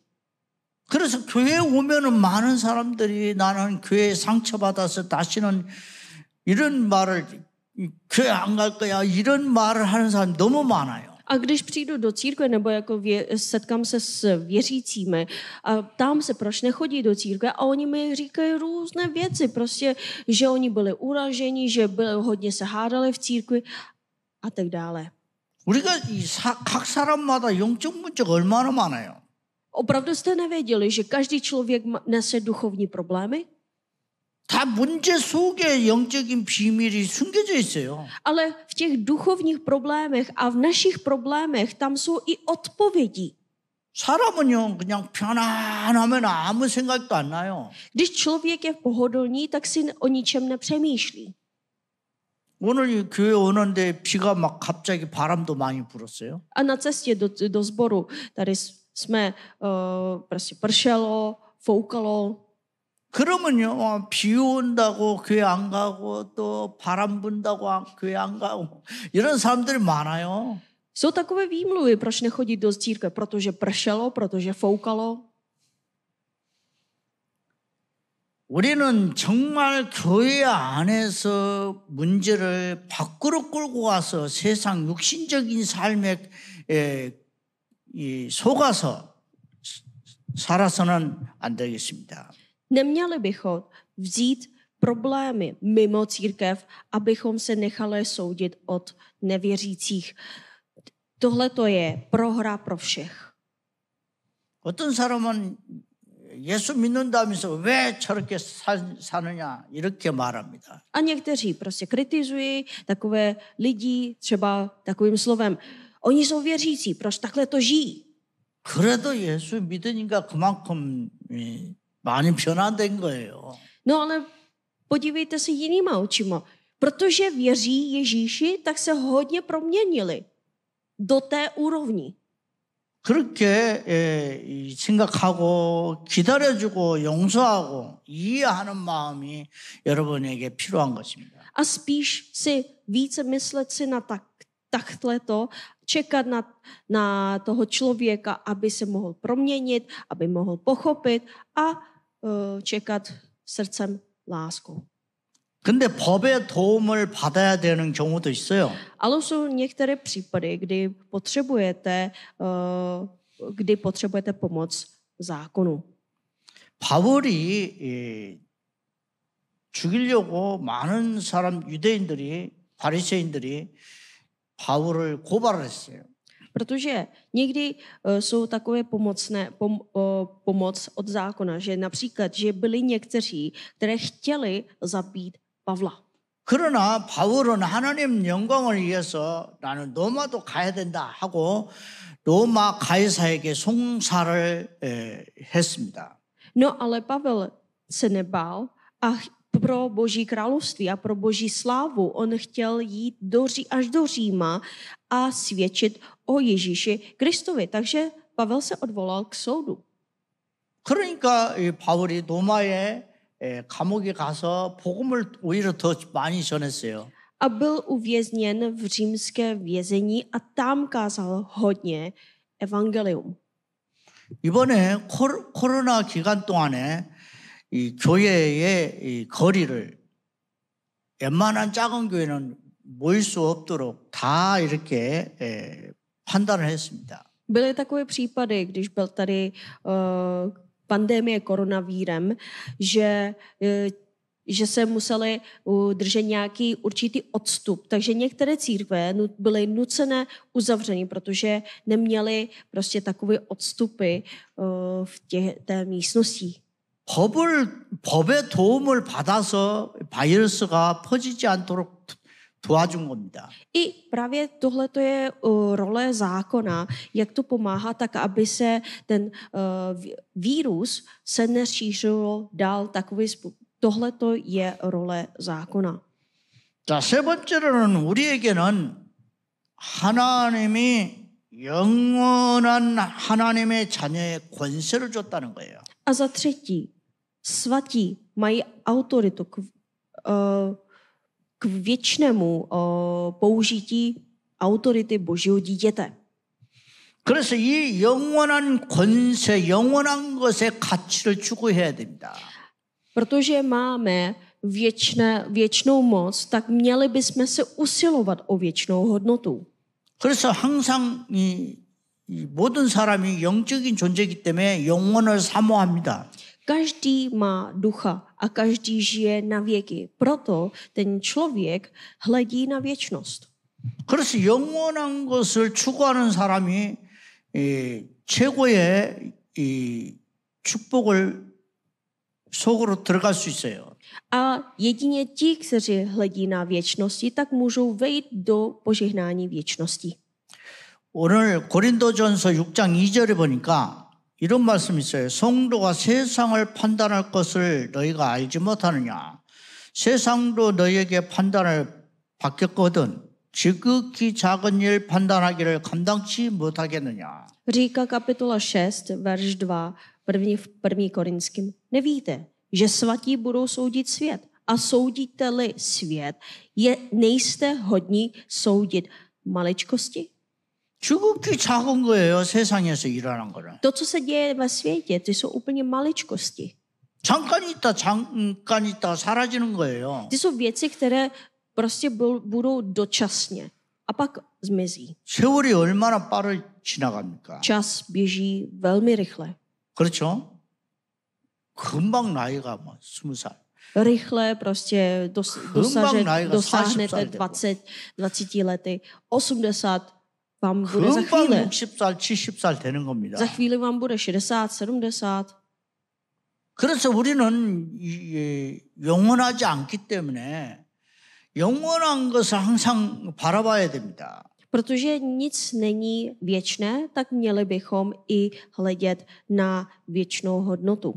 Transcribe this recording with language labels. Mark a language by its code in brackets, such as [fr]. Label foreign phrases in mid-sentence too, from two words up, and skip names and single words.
[ko] 그래서 교회에 오면은 많은 사람들이 나는 교회에 상처받아서 다시는 이런 말을 교회 안 갈 거야 이런 말을 하는 사람이 너무 많아요. [cs] A když přijdu do církve nebo jako setkám se s věřícími a ptám se, proč nechodí do církve a oni mi říkají různé věci, prostě, že oni byli uraženi, že hodně se hádali v církvi a tak dále. [ko] 우리가 각 사람마다 영적 문제가 얼마나 많아요. [cs] Opravdu jste nevěděli, že každý člověk nese duchovní problémy? [ko] 다 문제 속에 영적인 비밀이 숨겨져 있어요. [cs] Ale v těch duchovních problémech a v našich problémech tam jsou i odpovědi. [ko] 사람은요 그냥 편안하면 아무 생각도 안 나요. [cs] Když člověk je pohodlný, tak si o ničem nepřemýšlí. [ko] 오늘 이 교회 오는데 비가 막 갑자기 바람도 많이 불었어요. [cs] A na cestě do sboru tady jsme prostě pršelo, foukalo. [ko] 그러면요 비 온다고 교회 안 가고 또 바람 분다고 교회 안 가고 이런 사람들이 많아요. [cs] Jsou takové výmluvy, proč nechodit do církve, protože pršelo, protože foukalo. [ko] 우리는 정말 교회 안에서 문제를 밖으로 끌고 와서 세상 육신적인 삶에 속아서 살아서는 안 되겠습니다. [cs] Neměli bychom vzít problémy mimo církev, abychom se nechali soudit od nevěřících. Tohle to je prohra pro všech. [ko] 어떤 사람은 예수 믿는다면서 왜 저렇게 사느냐 이렇게 말합니다. [cs] A někteří prostě kritizují takové lidi třeba takovým slovem. Oni jsou věřící, proč takhle to žijí? [ko] 그래도 예수 믿으니까 그만큼 많이 변화된 거예요. [cs] No ale podívejte se jinýma očima. Protože věří Ježíši, tak se hodně proměnili do té úrovni. [ko] 그렇게 생각하고 기다려주고 용서하고 이해하는 마음이 여러분에게 필요한 것입니다. [cs] A spíš si více myslet si na takhle to, čekat na toho člověka, aby se mohl proměnit, aby mohl pochopit a čekat srdcem lásku. [ko] 근데 법의 도움을 받아야 되는 경우도 있어요. [cs] Ale jsou některé případy, kdy potřebujete pomoc zákonu. [ko] 바울이 죽이려고 많은 사람 유대인들이 바리새인들이 바울을 고발을 했어요. [cs] Protože někdy jsou takové pomoc od zákona, že například, že byli někteří, které chtěli zabít Pavla. [ko] 그러나 바울은 하나님 영광을 위해서 나는 로마도 가야 된다 하고 로마 가이사에게 송사를 했습니다. [cs] No ale Pavel se nebál a pro Boží království a pro Boží slávu on chtěl jít až do Říma a svědčit o Ježíši Kristovi. Takže Pavel se odvolal k soudu. [ko] 그러니까 바울이 로마에 감옥에 가서 복음을 오히려 더 많이 전했어요. [cs] A byl uvězněn v římské vězení a tam kázal hodně evangelium. [ko] 이번에 코로나 기간 동안에 이 교회의 이 거리를 웬만한 작은 교회는 모일 수 없도록 다 이렇게 판단을 했습니다. [cs] Byly takové případy, když byl tady pandemie koronavírem, že se museli držet nějaký určitý odstup. Takže některé církve byly nucené uzavřeny, protože neměly prostě takové odstupy v té místnosti. [ko] 법의 도움을 받아서 바이러스가 퍼지지 않도록 도와준 겁니다. [cs] I právě tohle je role zákona, jak to pomáhá, tak aby se ten vírus se nešířil dál takový způsob. Tohle je role zákona. [ko] 자, 세 번째로는 우리에게는 하나님이 영원한 하나님의 자녀의 권세를 줬다는 거예요. [cs] A za třetí, svatí mají autoritu k věčnému použití autority Božího dítěte. [ko] 그래서 이 영원한 권세, 영원한 것의 가치를 추구해야 됩니다. [cs] Protože máme věčnou moc, tak měli bychom se usilovat o věčnou hodnotu. [ko] 그래서 항상 이 모든 사람이 영적인 존재이기 때문에 영혼을 사모합니다. [cs] Každý má ducha a každý žije na věky. Proto ten člověk hledí na věčnost. [ko] 그래서 영원한 것을 추구하는 사람이 최고의 이 축복을 속으로 들어갈 수 있어요. [cs] A jedině ti, kteří hledí na věčnosti, tak můžou vejít do požehnání věčnosti. [ko] 오늘 고린도전서 6장 2절에 보니까 이런 말씀이 있어요. 성도가 세상을 판단할 것을 너희가 알지 못하느냐. 세상도 너희에게 판단을 받겠거든 지극히 작은 일 판단하기를 감당치 못하겠느냐. [cs] Říká kapitola 6, verš 2, v 1. Korinským. Nevíte, že svatí budou soudit svět a soudíte-li svět, nejste hodní soudit maličkosti? [ko] 지극히 작은 거예요. 세상에서 일어난 거는. [cs] To, co se děje ve světě, ty jsou úplně maličkosti. [ko] 잠깐 있다 사라지는 거예요. [cs] Ty jsou věci, které prostě budou dočasně a pak zmizí. [ko] 세월이 얼마나 빠르게 지나갑니까? [cs] Čas běží velmi rychle. [ko] 그렇죠? 금방 나이가 뭐 20살. [cs] Rychle prostě dosáhnete 20 lety, 80 vám bude za chvíli. [ko] 금방 60살, 70살 되는 겁니다. [cs] Za chvíli vám bude 60, 70. [ko] 그래서 우리는 영원하지 않기 때문에 영원한 것을 항상 바라봐야 됩니다. [cs] Protože nic není věčné, tak měli bychom i hledět na věčnou hodnotu.